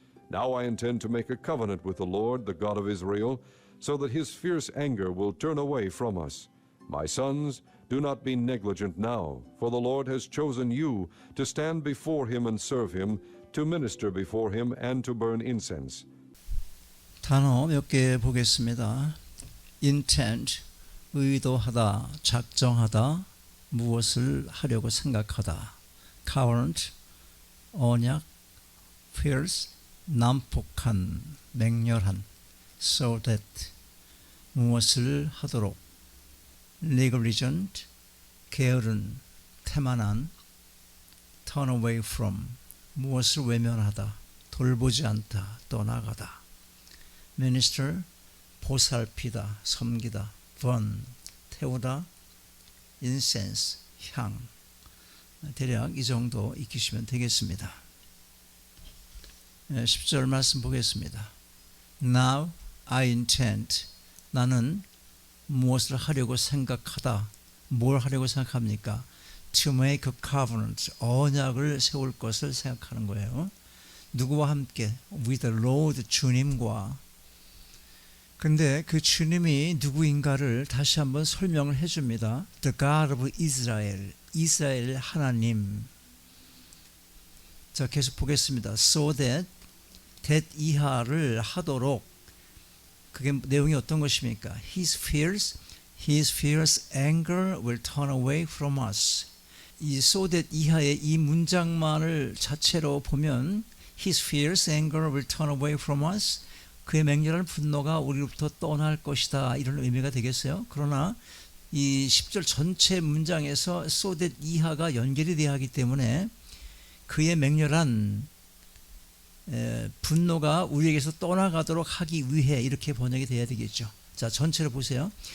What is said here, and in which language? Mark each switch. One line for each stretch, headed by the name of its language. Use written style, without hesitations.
English: Now I intend to make a covenant with the Lord, the God of Israel, so that his fierce anger will turn away from us. My sons, do not be negligent now, for the Lord has chosen you to stand before him and serve him, to minister before him and to burn incense.
Korean: 단어 몇 개 보겠습니다. intent, 의도하다, 작정하다, 무엇을 하려고 생각하다. covenant, 언약. fierce, 난폭한, 맹렬한. so that, 무엇을 하도록. negligent, 게으른, 태만한. turn away from, 무엇을 외면하다, 돌보지 않다, 떠나가다. minister, 보살피다, 섬기다. burn, 태우다. incense, 향. 대략 이 정도 익히시면 되겠습니다. 10절 말씀 보겠습니다.
English: Now I intend,
Korean: 나는 무엇을 하려고 생각하다. 뭘 하려고 생각합니까?
English: To make a covenant,
Korean: 언약을 세울 것을 생각하는 거예요. 누구와 함께?
English: With the Lord,
Korean: 주님과. 근데 그 주님이 누구인가를 다시 한번 설명을 해줍니다.
English: The God of Israel,
Korean: 이스라엘 하나님. 자, 계속 보겠습니다. So that 이하를 하도록. 그게 내용이 어떤 것입니까?
English: His fierce anger will turn away from us. 이 so that
Korean: 이하의 이 문장만을 자체로 보면
English: His fierce anger will turn away from us.
Korean: 그의 맹렬한 분노가 우리로부터 떠날 것이다. 이런 의미가 되겠어요. 그러나 이 10절 전체 문장에서 so that 이하가 연결이 되어야 하기 때문에 그의 맹렬한 분노가 우리에게서 떠나가도록 하기 위해 이렇게 번역이 돼야 되겠죠. 자, 전체를 보세요.